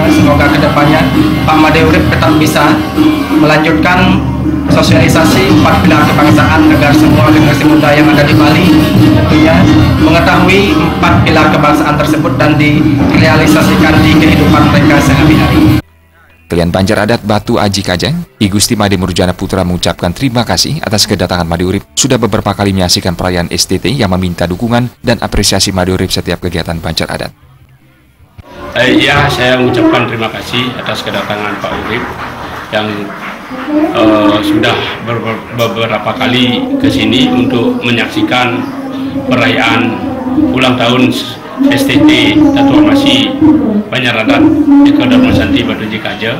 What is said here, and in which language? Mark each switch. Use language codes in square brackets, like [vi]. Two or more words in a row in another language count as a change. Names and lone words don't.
[id] Semoga kedepannya Pak Made Urip tetap bisa melanjutkan sosialisasi 4 pilar kebangsaan agar semua generasi muda yang ada di Bali tentunya mengetahui 4 pilar kebangsaan tersebut dan direalisasikan di kehidupan mereka sehari-hari. Kalian Banjar Adat Batu Aji Kajang, I Gusti Made Murjana Putra mengucapkan terima kasih atas kedatangan Made Urip sudah beberapa kali menyaksikan perayaan STT yang meminta dukungan dan apresiasi Made Urip setiap kegiatan Banjar Adat. Ya, saya mengucapkan terima kasih atas kedatangan Pak Urip yang sudah beberapa kali ke sini untuk menyaksikan perayaan ulang tahun STT Tatuamasi Banjar Adat Eke Darmasanti Batu Aji Kaja.